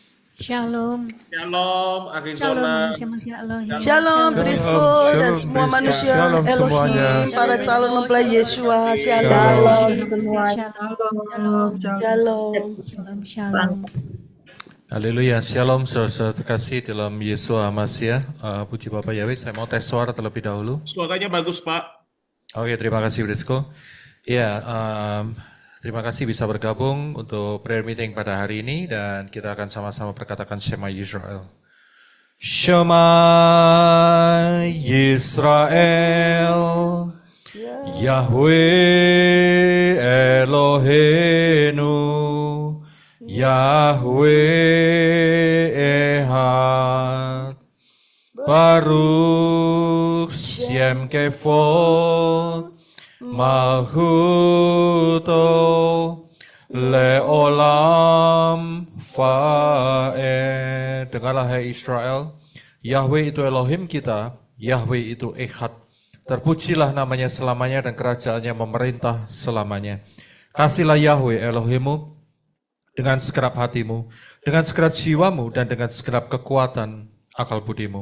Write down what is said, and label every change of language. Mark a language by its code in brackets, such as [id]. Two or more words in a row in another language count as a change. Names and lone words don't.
[id] Shalom. Shalom, Shalom Arizona. manusia Elohim. Shalom Brisco dan semua manusia Shalom Elohim, semuanya. para calon mempelai Yesua. Shalom. Shalom. Shalom. Haleluya, shalom saudara terkasih dalam Yesus Hamasiah. Puji Bapak Yahweh, saya mau tes suara terlebih dahulu. Suaranya bagus, Pak. Oke, terima kasih Brisco. Ya, terima kasih bisa bergabung untuk [en] prayer meeting [id] pada hari ini dan kita akan sama-sama perkatakan Shema Yisrael. [he] שמע ישראל, Yahweh אלהינו, Yahweh אחד, ברוך שם כבוד, מלכותו לעולם ועד. [id] Dengarlah hai Israel, Yahweh itu Elohim kita, Yahweh itu Ehad. Terpujilah namanya selamanya dan kerajaannya memerintah selamanya. Kasihlah Yahweh Elohimmu dengan segenap hatimu, dengan segenap jiwamu, dan dengan segenap kekuatan akal budimu.